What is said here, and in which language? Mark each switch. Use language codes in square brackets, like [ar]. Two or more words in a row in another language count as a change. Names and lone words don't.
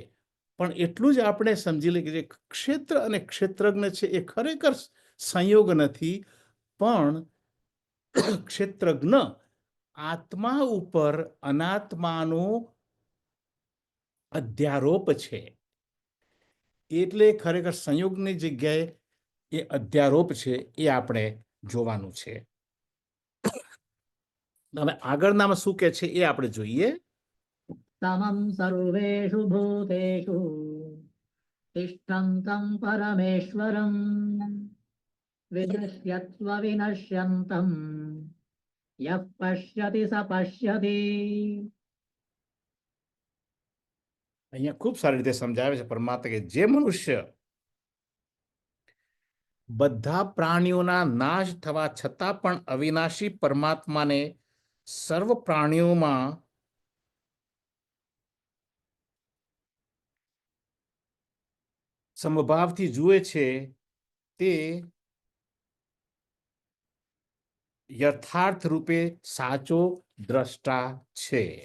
[gu] પણ એટલું જ આપણે સમજી લઈએ કે જે ક્ષેત્ર અને ક્ષેત્રજ્ઞ છે એ ખરેખર સંયોગ નથી, પણ ક્ષેત્રજ્ઞ આત્મા ઉપર અનાત્માનું અધ્યારોપ છે. એટલે ખરેખર સંયોગની જગ્યાએ એ અધ્યારોપ છે, એ આપણે જોવાનું છે. હવે આગળનામાં શું કે છે એ આપણે જોઈએ. [sa] समं सर्वेषु भूतेषु तिष्ठन्तं परमेश्वरम् विनश्यत्स्व विनश्यन्तम् यः पश्यति स पश्यति. [gu] અહીંયા ખૂબ સારી રીતે સમજાવે છે પરમાત્મા કે જે મનુષ્ય બધા પ્રાણીઓના નાશ થવા છતાં પણ અવિનાશી પરમાત્માને સર્વ પ્રાણીઓમાં સમભાવથી જુએ છે તે યથાર્થ રૂપે સાચો દ્રષ્ટા છે.